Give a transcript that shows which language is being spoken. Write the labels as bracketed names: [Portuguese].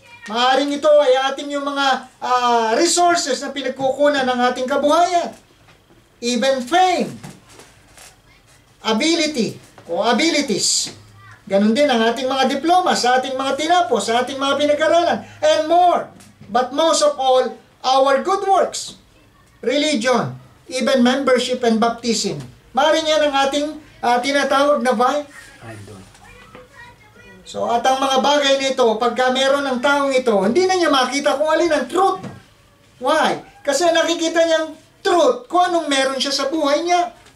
[Filipino] Maaaring ito ay ating yung mga resources na pinagkukunan ng ating kabuhayan. [English] Even fame, ability, o abilities. [Filipino] Ganon din ang ating mga diploma, sa ating mga tinapos, sa ating mga pinag-aralan, and more. [English] But most of all, our good works, religion, even membership and baptism. [Filipino] Maaaring yan ang ating tinatawag na vine. So, at ang mga bagay nito, pagka meron ng taong ito, hindi na niya makita kung alin ang truth. Why? Kasi nakikita niyang truth kung anong meron siya sa buhay niya.